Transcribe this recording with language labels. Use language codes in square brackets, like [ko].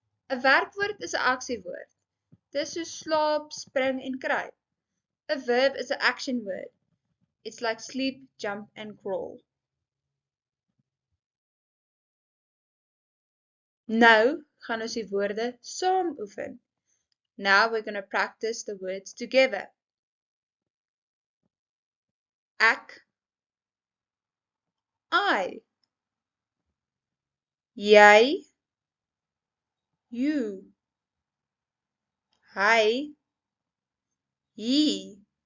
[af] 'n Werkwoord is 'n aksiewoord. Dis so slaap, spring en kruip. 'n Verb is 'n action word. [en] It's like sleep, jump and crawl. [af] Nou gaan ons die woorde saam oefen. [en] Now we're going to practice the words together. [af] Ek, I. Jy, you. Hy, he.